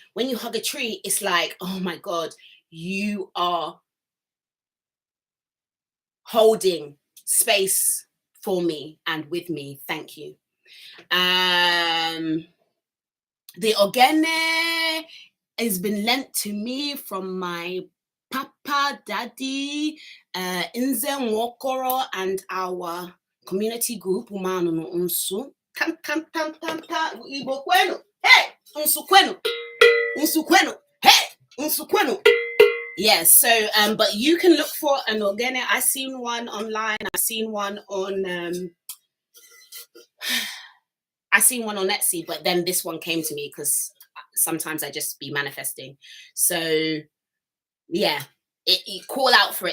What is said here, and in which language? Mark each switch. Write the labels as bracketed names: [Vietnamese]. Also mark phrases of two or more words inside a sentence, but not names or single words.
[English] When you hug a tree, it's like, oh my God, you are holding space for me and with me. Thank you. The ogene has been lent to me from my papa, daddy, Nwokoro, and our community group, Umano no Unsu. [Igbo] Igbo kwenu. Hey, Unsu kwenu. Unsu kwenu. Hey, Unsu kwenu. [English] Yes, so but you can look for an ogene. I've seen one online. I've seen one on Etsy, but then this one came to me because sometimes I just be manifesting. So yeah, you call out for it.